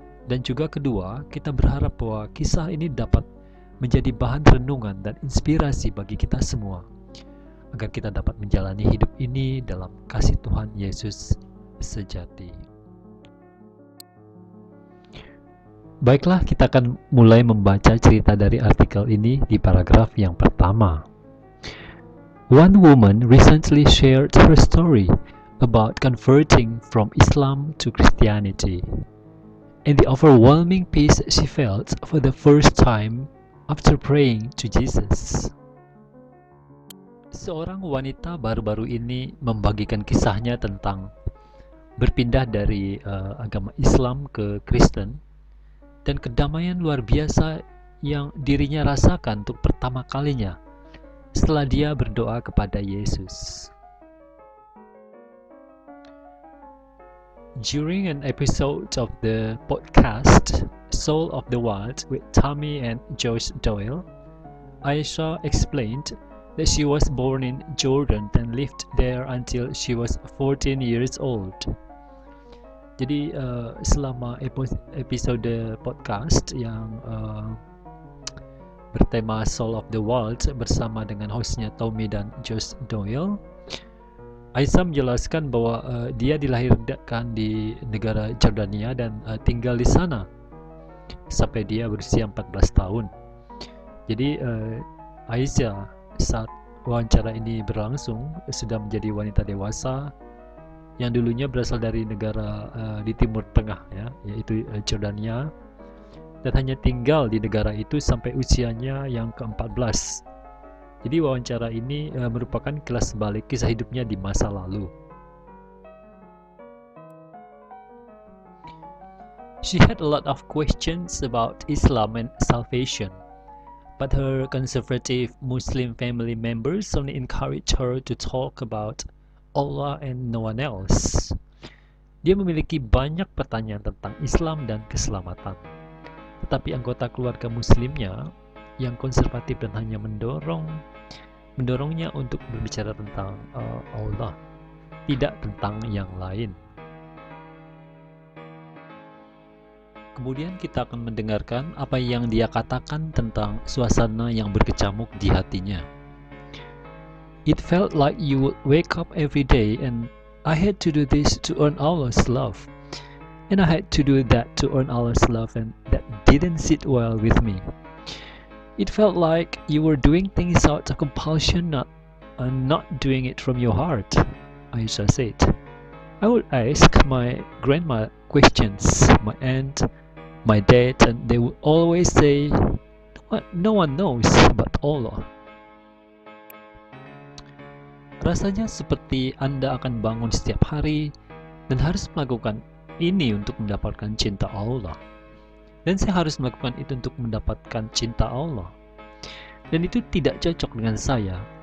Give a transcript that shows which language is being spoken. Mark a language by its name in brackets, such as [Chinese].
[Indonesian] Dan juga kedua, kita berharap bahwa kisah ini dapat menjadi bahan renungan dan inspirasi bagi kita semua, agar kita dapat menjalani hidup ini dalam kasih Tuhan Yesus sejati. Baiklah, kita akan mulai membaca cerita dari artikel ini di paragraf yang pertama. [English] One woman recently shared her story about converting from Islam to Christianity, and the overwhelming peace she felt for the first time after praying to Jesus. [Indonesian] Seorang wanita baru-baru ini membagikan kisahnya tentang berpindah dari agama Islam ke Kristen dan kedamaian luar biasa yang dirinya rasakan untuk pertama kalinya setelah dia berdoa kepada Yesus. [English] During an episode of the podcast Soul of the Wild with Tommy and Joyce Doyle, Aisha explained that she was born in Jordan and lived there until she was 14 years old. [Indonesian] Jadi selama episode podcast yang bertema Soul of the Wild bersama dengan hostnya Tommy dan Joyce Doyle, Aisyah menjelaskan bahwa dia dilahirkan di negara Jordania dan tinggal di sana sampai dia berusia 14 tahun. Jadi Aisyah saat wawancara ini berlangsung sudah menjadi wanita dewasa yang dulunya berasal dari negara di Timur Tengah, yaitu Jordania, dan hanya tinggal di negara itu sampai usianya yang ke-14. Jadi wawancara ini merupakan kilas balik kisah hidupnya di masa lalu. [English] She had a lot of questions about Islam and salvation, but her conservative Muslim family members only encouraged her to talk about Allah and no one else. [Indonesian] Dia memiliki banyak pertanyaan tentang Islam dan keselamatan, tetapi anggota keluarga Muslimnya yang konservatif dan hanya mendorongnya untuk berbicara tentang Allah, tidak tentang yang lain. Kemudian kita akan mendengarkan apa yang dia katakan tentang suasana yang berkecamuk di hatinya. [English] It felt like you would wake up every day and I had to do this to earn Allah's love, and I had to do that to earn Allah's love, and that didn't sit well with me. It felt like you were doing things out of compulsion, not doing it from your heart, Aisha said. I would ask my grandma questions, my aunt, my dad, and they would always say, no one knows but Allah. [Indonesian] Rasanya seperti Anda akan bangun setiap hari dan harus melakukan ini untuk mendapatkan cinta Allah. Dan saya harus melakukan itu untuk mendapatkan cinta Allah. Dan itu tidak cocok dengan saya.